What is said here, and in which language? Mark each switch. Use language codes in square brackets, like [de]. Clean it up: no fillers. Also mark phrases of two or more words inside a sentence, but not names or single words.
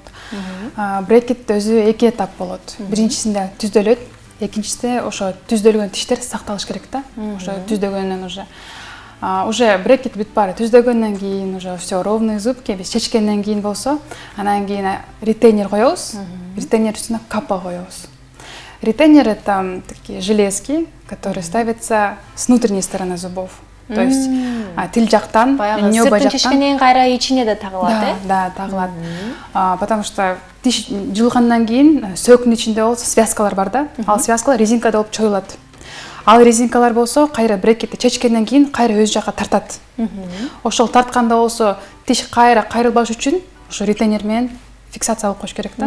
[ky] Брекет өзү эки этап болот. Биринчисинде түздөлөт, экинчисинде ошо түздөлгөн тиштер сакталыш керек да. Ошо түздөгөндөн уже брекет бүт баары түздөгөндөн кийин [ru] уже всё ровный зубки [ky] биз чечкенден кийин болсо, анан кийин ретейнер коебуз. Ретейнер үстүнө капа коебуз. [ru] Ретейнер это такие железки, которые ставятся с внутренней стороны зубов. То есть [ky] тил жактан баягы небо сыртын жактан чечкенден кайра ичине да тагылат, э? да, тагылат. [ru] Потому что [ky] тиш жылгандан кийин сөктүн ичинде болсо связкалар бар да. Ал связкалар резинкада болуп чоюлат. Ал резинкалар болсо кайра брекетти чечкенден кийин кайра өз жакка тартат. Ошол тартканда болсо тиш кайра кайрылбаш үчүн ошо ретейнер менен фиксация кылып коюш керек да.